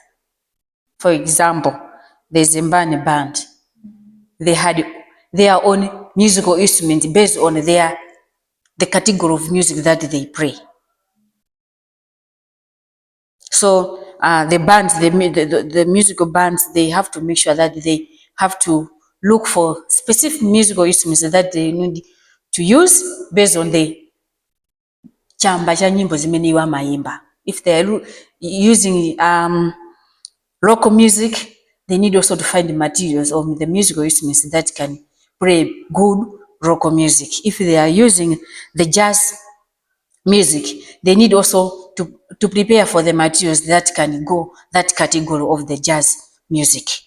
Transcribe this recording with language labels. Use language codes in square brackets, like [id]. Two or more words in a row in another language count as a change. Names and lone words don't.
[en] For example, the Zimbabwe band, they had their own musical instrument based on the category of music that they play. So the musical bands, they have to make sure that they have to look for specific musical instruments that they need to use based on the [ny] chamba cha nyimbo zimene mayimba. [en] If they are using local music, they need also to find the materials or the musical instruments that can play good local music. If they are using the jazz music, they need also to prepare for the materials that can go that category of the jazz music.